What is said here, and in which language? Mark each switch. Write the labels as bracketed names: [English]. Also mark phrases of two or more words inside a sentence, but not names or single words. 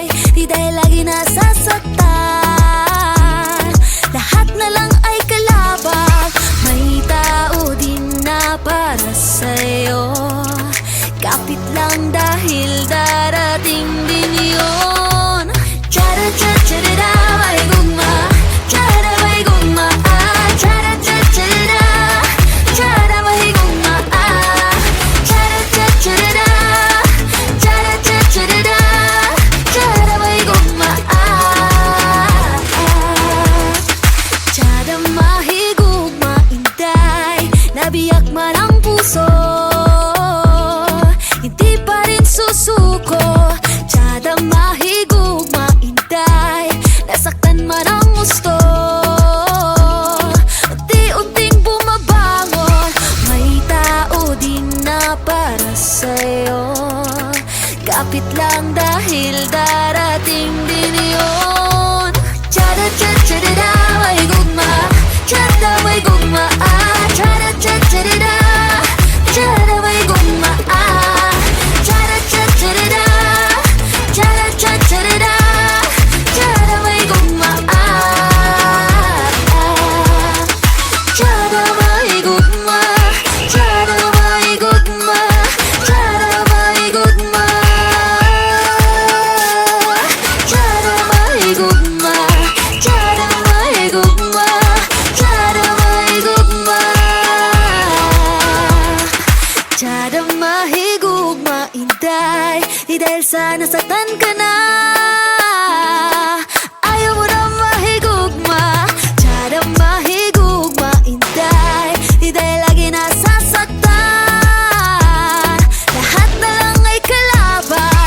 [Filipino] Di dahil lagi nasasaktan, lahat na lang ay kalabang. May tao din na para sa'yo, kapit lang dahil darating din yun. [Cebuano] Tiyada tiyada may gugma, tiyada may gugma, tiyada tiyada, tiyada may gugma, tiyada tiyada, tiyada tiyada, tiyada may gugma, tiyada mahigugma, inday. [Filipino] Nabiyak man ang puso, hindi pa rin susuko. [Cebuano] Tiyada mahigugma, inday. [Filipino] Nasaktan man ang gusto, unti-unting bumabangon. May tao din na para sa'yo, kapit lang dahil darating din yun. [Cebuano] Tiyada tiyada may gugma, tiyada may gugma, tiyada tiyada, tiyada may gugma, tiyada tiyada, tiyada tiyada, tiyada may gugma, tiyada may gugma, tiyada may gugma, tiyada may gugma, tiyada may gugma, tiyada may gugma, tiyada may gugma, tiyada mahigugma, inday. [Filipino] Di dahil sa nasaktan ka na, ayaw mo na mahigugma, [Cebuano] tiyada mahigugma, inday. [Filipino] Di dahil lagi nasasaktan, lahat na lang ay kalaban.